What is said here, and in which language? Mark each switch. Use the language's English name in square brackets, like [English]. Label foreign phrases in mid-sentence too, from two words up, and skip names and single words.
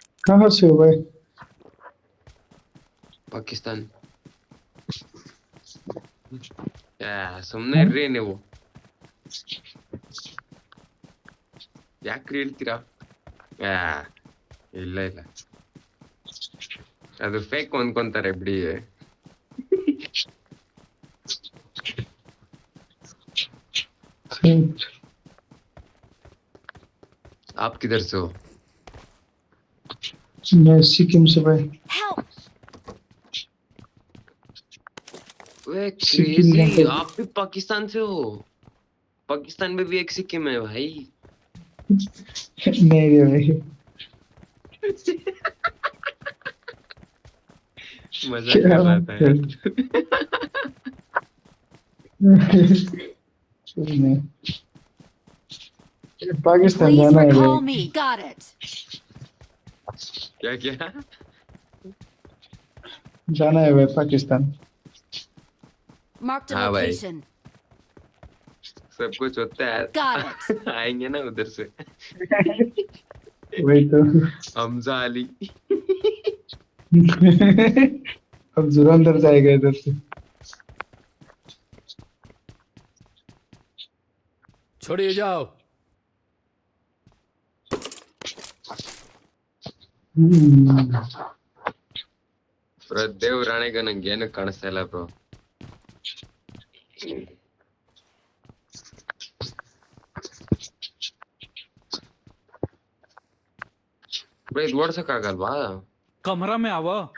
[Hindi] कहाँ से हो भाई? [Kannada] ಪಾಕಿಸ್ತಾನ್. ಸುಮ್ಮನೆ [Hindi] हाँ? [Kannada] ಇರ್ರಿ ನೀವು, ಯಾಕ್ರಿ ಹೇಳ್ತೀರಾ? ಆ, ಇಲ್ಲ ಇಲ್ಲ, ಅದು ಫೇಕ್ ಅನ್ಕೊಂತಾರೆ ಬಿಡಿ. [Hindi] ठीक। आप किधर से हो? मैं सिक्किम से भाई। [English] Help! [Hindi] वे सिक्किम क्रेजी, मतलब आप भी पाकिस्तान से हो? पाकिस्तान में भी एक सिक्किम है भाई। नहीं रे भाई। मजाक क्या कर रहा बात था है? यार। नहीं, पाकिस्तान [English] Please [Hindi] जाना है [English] recall [Hindi] भाई। [English] me. Got it. [Hindi] क्या क्या? जाना है भाई पाकिस्तान। [English] Marked a [Hindi] हाँ भाई, [English] location. [Hindi] सब कुछ होता है। [English] Got it. [Hindi] आएंगे ना उधर से। वही तो। हमजा अली। अब जुरंधर जाएगा इधर से। छोड़िए जाओ। [Kannada] ಬ್ರೋ ದೇವ್ರಾಣೆಗೆ ನಂಗೆ ಏನು ಕಾಣಿಸ್ತಾ ಇಲ್ಲ ಬ್ರೋ. ಬ್ರೋ ಇದು ಓಡ್ಸಕ್ ಆಗಲ್ವಾ? [Hindi] कमरा में आवो।